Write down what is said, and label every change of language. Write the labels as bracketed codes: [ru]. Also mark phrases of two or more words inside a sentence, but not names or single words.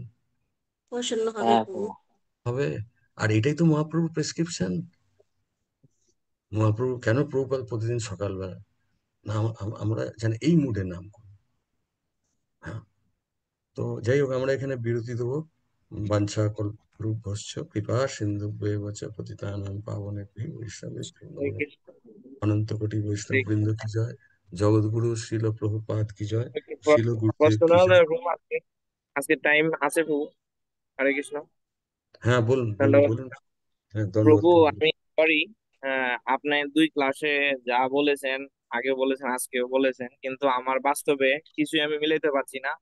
[bn] প্রসন্ন হবে হ্যাঁ প্রভু। প্রভু। হবে। আর এটাই তো মহাপ্রভুর প্রেসক্রিপশন। মহাপ্রভু কেন প্রভুপাদ প্রতিদিন সকালবেলা না আমরা যেন এই মুডে নাম করি। হ্যাঁ, তো যাই হোক, আমরা এখানে বিরতি দেবো। [sa] বাঞ্ছা কল্পতরুভ্যশ্চ কৃপা সিন্ধুভ্যেব চ পতিতানাং পাবনেভ্যো বৈষ্ণবেভ্যো [bn] হরে নমো। কৃষ্ণ। অনন্ত কোটি বৈষ্ণব হরে বৃন্দ কি জয়, জগৎগুরু শিল প্রভুপাদ কি জয়, কৃষ্ণ। শিল গুরুদেব কি পার্সোনাল জয়। রুম আছে, আজকে টাইম আছে প্রভু। হরে কৃষ্ণ। হ্যাঁ বলুন বলুন ধন্যবাদ। বলুন। হ্যাঁ, ধন্যবাদ প্রভু, প্রভু। আমি সরি, আপনি দুই ক্লাসে যা বলেছেন, আগে বলেছেন আজকেও বলেছেন, কিন্তু আমার বাস্তবে কিছুই আমি মিলাইতে পারছি না।